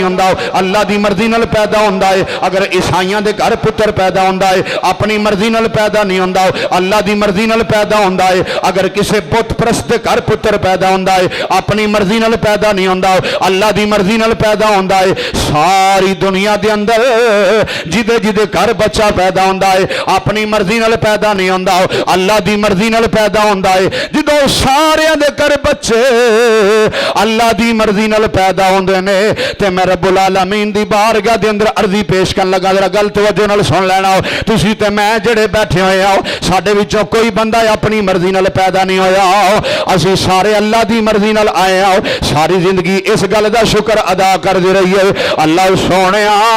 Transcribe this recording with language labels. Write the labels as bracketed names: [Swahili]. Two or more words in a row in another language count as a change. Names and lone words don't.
[Punjabi] ہوندا اللہ دی مرضی نال پیدا ہوندا ہے اگر عیسائیاں دے گھر پتر پیدا ہوندا ہے اپنی مرضی نال پیدا نہیں ہوندا اللہ دی مرضی نال پیدا ہوندا ہے اگر کسے بت پرست دے گھر پتر پیدا ہوندا ہے اپنی مرضی نال پیدا نہیں ہوندا اللہ دی مرضی نال پیدا ہوندا ہے ساری دنیا دے اندر جدے جدے گھر بچہ پیدا ہوندا ہے اپنی مرضی نال پیدا نہیں ہوندا اللہ دی مرضی نال پیدا ہوندا ہے جدوں سارے دے گھر بچے اللہ دی مرضی نال پیدا ہوندے نے تے میں رب العالمین دی بارگاہ دے اندر عرضی پیش کرن لگا ذرا گل توجہ نال سن لینا تسی تے میں جڑے بیٹھے ہوئے آؤ ساڈے وچوں کوئی بندہ اپنی مرضی نال پیدا نہیں ہویا اسی سارے اللہ دی مرضی نال آئے آؤ ساری زندگی اس گل دا شکر ادا کر دے رہی ہے اللہ سونیا